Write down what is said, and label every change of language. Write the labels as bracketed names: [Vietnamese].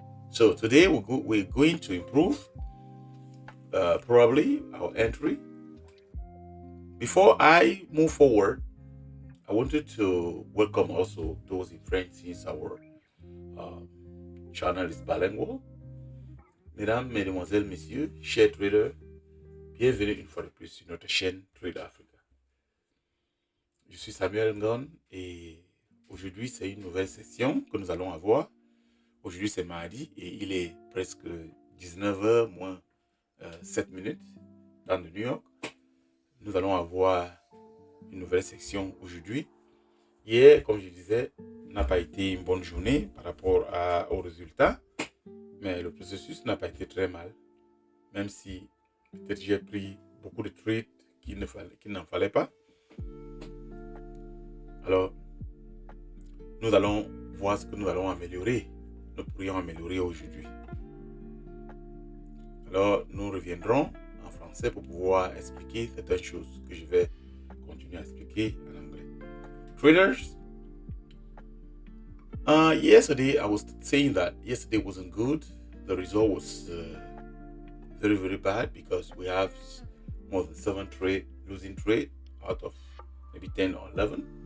[English] So today we're going to improve probably our entry. Before I move forward, I wanted to welcome also those in French since our um, channel is bilingual. [French] Mesdames, Mesdemoiselles, Messieurs, chers traders, bienvenue une fois de plus sur notre chaîne Trade Africa. Je suis Samuel Ngon et aujourd'hui c'est une nouvelle session que nous allons avoir. Aujourd'hui c'est mardi et il est presque 19h moins 7 minutes dans le New York. Nous allons avoir une nouvelle section aujourd'hui. Hier, comme je disais, n'a pas été une bonne journée par rapport aux résultats, mais le processus n'a pas été très mal, même si peut-être j'ai pris beaucoup de trades qu'il n'en fallait pas. Alors, nous allons voir ce que nous allons améliorer. Nous pourrions améliorer aujourd'hui. Alors, nous reviendrons en français pour pouvoir expliquer certaines choses que je vais continuer à expliquer en anglais. [English] Traders, yesterday I was saying that yesterday wasn't good. The result was very, very bad because we have more than 7 losing trade out of maybe 10 or 11.